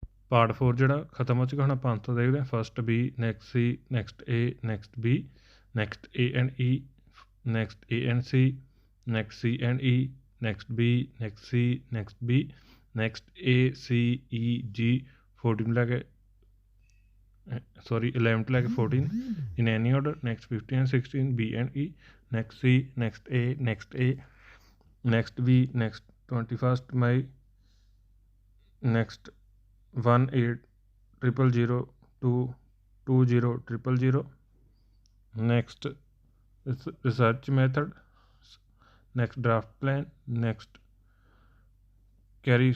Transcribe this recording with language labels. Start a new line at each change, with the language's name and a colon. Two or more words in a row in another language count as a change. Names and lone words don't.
English: पार्ट 4
Punjabi: ਜਿਹੜਾ ਖਤਮ ਹੋ ਚੁੱਕਾ, ਹੁਣ ਆਪਾਂ ਅੰਤ ਦੇਖਦੇ ਹਾਂ।
English: first B, next C, next A, next B, next A and E, next A and C, next C and E, next B, next C, next B, next A, C, E, G, 14
Punjabi: ਲੈ ਕੇ
English: 11 to 14 in any order, next 15 and 16 B and E, next C, next A, next A, next B, next 21st May, next 1800 to 2000, next research method, next draft plan, next carry